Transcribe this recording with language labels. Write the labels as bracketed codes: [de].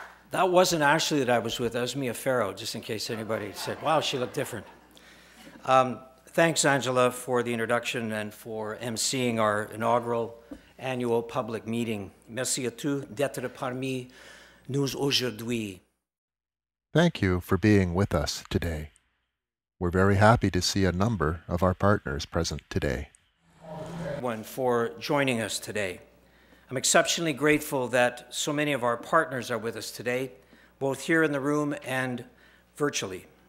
[en] That wasn't Ashley that I was with. That was Mia Farrow, just in case anybody said, wow, she looked different. Thanks, Angela, for the introduction and for emceeing our inaugural annual public meeting. [fr] Merci à tous d'être parmi nous aujourd'hui. [en] Thank you for being with us today. We're very happy to see a number of our partners present today. For joining us today. I'm exceptionally grateful that so many of our partners are with us today, both here in the room and virtually.